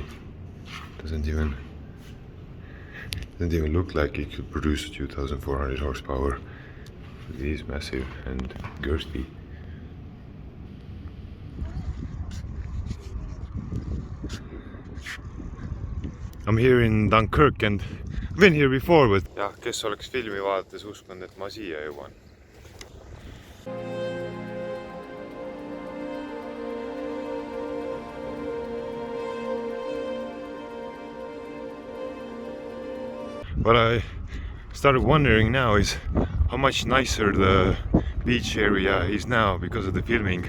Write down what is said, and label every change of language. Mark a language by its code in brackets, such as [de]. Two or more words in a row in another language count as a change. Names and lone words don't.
[en] Doesn't even look like it could produce 2,400 horsepower. It is massive and girthy. I'm here in Dunkirk and I've been here before, but [et] jah, kes oleks filmi vaadates uskunud, et ma siia jõuan. [en] What I started wondering now is how much nicer the beach area is now because of the filming.